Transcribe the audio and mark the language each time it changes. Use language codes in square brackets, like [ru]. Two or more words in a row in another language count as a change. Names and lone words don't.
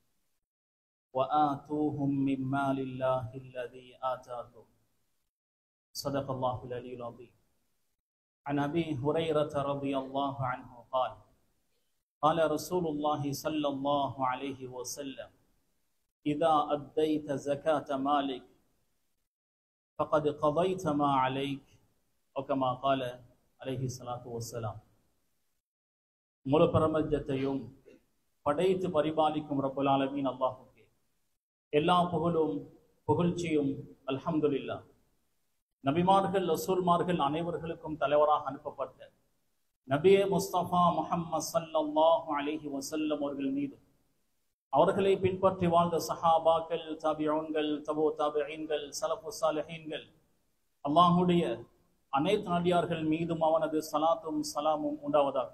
[ar] وآتوهم من مال الله الذي آتاكم صدق الله العلي العظيم عن أبي هريرة رضي الله عنه قال قال رسول الله صلى الله عليه وسلم إذا أديت زكاة مالك فقد قضيت ما عليك أو كما قال عليه الصلاة والسلام. [ta] முழு பிரபஞ்சத்தையும் படைத்து பரிபாலிக்கும் [ar] رب العالمين [ta] அல்லாஹ்வுக்கே எல்லா புகழும் புகழ்ச்சியும் அல்ஹம்துலில்லாஹ். நபிமார்கள் ரசூல்மார்கள் அனைவர்களுக்கும் தலைவராக அனுப்பப்பட்ட நபியே முஸ்தபா முஹம்மது [ar] صلى الله عليه وسلم [ta] அவர்கள் மீது அவர்களை பின்பற்றி வாழ்ந்த சஹாபாக்கள், தாபிஊன்கள், தபூ தாபிஈன்கள், [ar] سلف صالحين, [ta] அல்லாஹ்வுடைய அனைத்து நடிகார்கள் மீதும் அவனது ஸலாத்தும் ஸலாமும் உண்டாவதாக.